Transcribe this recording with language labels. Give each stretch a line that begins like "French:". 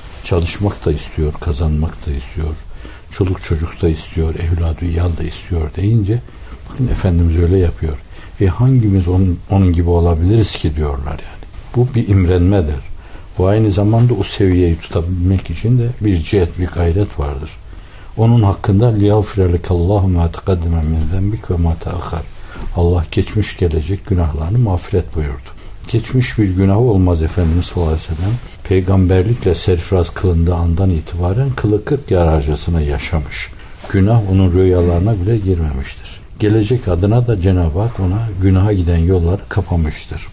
Turkish: Çalışmak da istiyor, kazanmak da istiyor, çoluk çocuk da istiyor, evlad-ı yal da istiyor deyince, bakın Efendimiz öyle yapıyor. E hangimiz onun gibi olabiliriz ki diyorlar yani. Bu bir imrenmedir. Bu aynı zamanda o seviyeyi tutabilmek için de bir cihet, bir gayret vardır. Onun hakkında
Arabic: لِيَغْفِرَلِكَ اللّٰهُ مَا تَقَدِّمَ مِنْ ذَنْبِكَ وَمَا تَأَخَرْ.
Turkish: Allah geçmiş gelecek günahlarını mağfiret buyurdu. Geçmiş bir günah olmaz Efendimiz sallallahu aleyhi ve sellem. Peygamberlikle serfiraz kılındığı andan itibaren kılı kırk yararcasına yaşamış. Günah onun rüyalarına bile girmemiştir. Gelecek adına da Cenab-ı Hak ona günaha giden yollar kapamıştır.